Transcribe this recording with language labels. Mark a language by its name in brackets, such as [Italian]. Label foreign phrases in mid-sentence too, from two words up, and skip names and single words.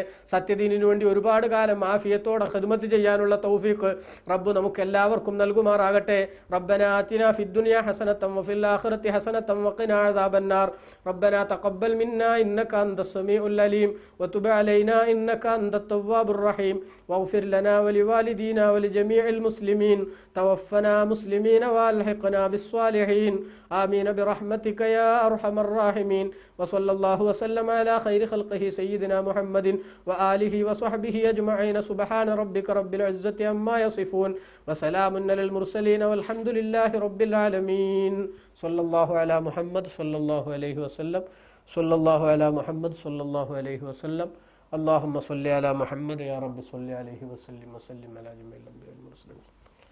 [Malayalam] സത്യദീനിനു വേണ്ടി ഒരുപാട് കാലം ആഫിയത്തോടെ ഖിദ്മത്ത് ചെയ്യാനുള്ള തൗഫീഖ് റബ്ബ് നമുക്കെല്ലാവർക്കും നൽകുമാറാകട്ടെ. [Arabic] ربنا آتنا في الدنيا حسنة وفي الآخرة حسنة وقنا عذاب النار. ربنا تقبل منا إنك أنت السميع العليم وتب علينا إنك أنت التواب الرحيم واغفر لنا ولوالدينا ولجميع المسلمين توفنا مسلمين والحقنا بالصالحين آمين برحمتك يا أرحم الراحمين وصلى الله وسلم على خير خلقه سيدنا محمد وآله وصحبه أجمعين سبحان ربك رب العزة عما يصفون وسلام على المرسلين والحمد لله رب العالمين صلى الله على محمد صلى الله عليه وسلم صلى الله على محمد صلى الله عليه وسلم اللهم صل على محمد يا رب صل عليه وسلم وسلم على جميع الأنبياء والمرسلين.